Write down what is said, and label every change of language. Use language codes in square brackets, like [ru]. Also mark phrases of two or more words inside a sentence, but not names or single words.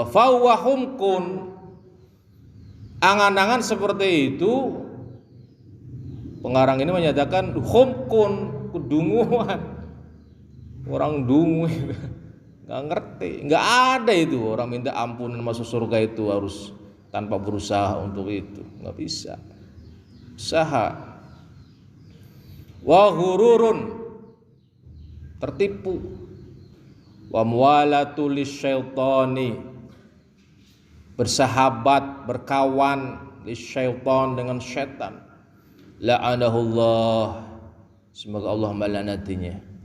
[ar] Fahuwa humkun, [id] angan-angan seperti itu, pengarang ini menyatakan humkun, kedunguan, orang dungu, nggak ngerti, nggak ada itu orang minta ampunan masuk surga itu harus tanpa berusaha untuk itu, nggak bisa. Usaha. [ar] Wa hururun, tertipu. Wa muwalatu lisyaitani, [id] bersahabat, berkawan lisyaitan, dengan syaitan. La'anahullah, semoga Allah melaknatinya.